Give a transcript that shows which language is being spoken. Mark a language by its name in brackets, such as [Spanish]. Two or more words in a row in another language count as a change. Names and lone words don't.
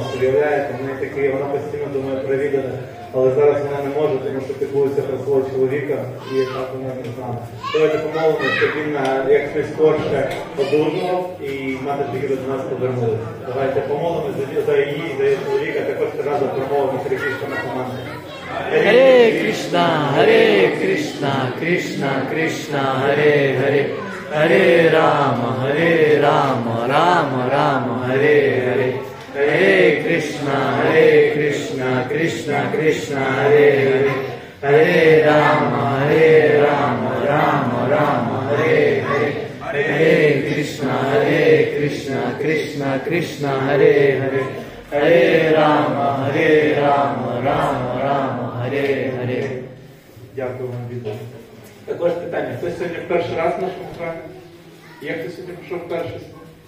[Ukrainian] Уявляєте, вона постійно думає про відданих, але зараз вона не може, тому що піклується про свого чоловіка і так вона не знає. Давайте помолимося, щоб він якнайскорше одужав і матір Юля до нас повернулася. Давайте помолимося за її, за її чоловіка, також разом промовимо Хрі Кришна на команду. [Sanskrit] Hare Krishna, Krishna Krishna, Hare Hare, Hare Rama, Rama Rama, Hare Hare. Hare Krishna, Krishna Krishna, Hare Hare, Hare Rama, Rama Rama, Hare Hare. Hare Krishna, Krishna Krishna, Hare Hare, Hare Rama, Rama Hare Hare. [Ukrainian] Дякую вам, відомо. Також питання. Хтось сьогодні в перший раз в нашому храмі? Є хто сьогодні прийшов перший?